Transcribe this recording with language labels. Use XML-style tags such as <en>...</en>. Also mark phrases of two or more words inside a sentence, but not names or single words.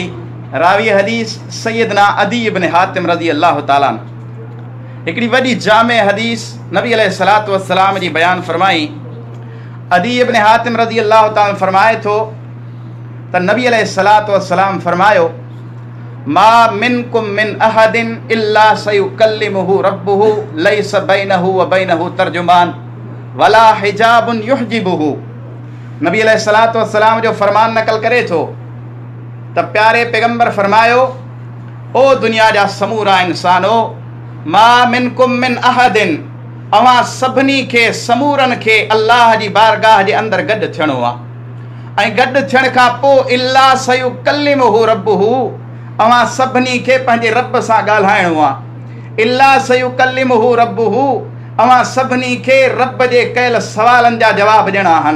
<sd>रावी हदीस सैयदना अदी इब्न हातिम</sd> <ar>رضي الله تعالى عنه</ar> <sd>हिकिड़ी वॾी जामे हदीस नबी</sd> <ar>عليه الصلاة والسلام</ar> <sd>जी बयान फरमाई। अदी इब्न हातिम</sd> <ar>رضي الله تعالى</ar> <sd>फरमाए थो त नबी</sd> <ar>عليه الصلاة والسلام</ar> <sd>फरमायो,</sd> <ar>ما منكم من أحد إلا سيكلمه ربه ليس بينه وبينه ترجمان ولا حجاب يحجبه.</ar> <sd>नबी</sd> <ar>عليه الصلاة والسلام</ar> <sd>जो फरमान नकल करे थो त प्यारे पैगंबर फरमायो, ओ दुनिया जा समूरा इंसानो,</sd> <ar>ما منكم من أحد,</ar> <sd>अव्हां सभिनी खे समूरनि खे अल्लाह जी बारगाह जे अंदरि गॾु थियणो आहे। ऐं गॾु थियण खां पोइ</sd> <ar>إلا سيكلمه ربه,</ar> <sd>अव्हां सभिनी खे पंहिंजे रब सां ॻाल्हाइणो आहे।</sd> <ar>إلا سيكلمه ربه,</ar> <sd>अव्हां सभिनी खे रब जे कयल सवालनि जा जवाब ॾियणा आहिनि।</sd>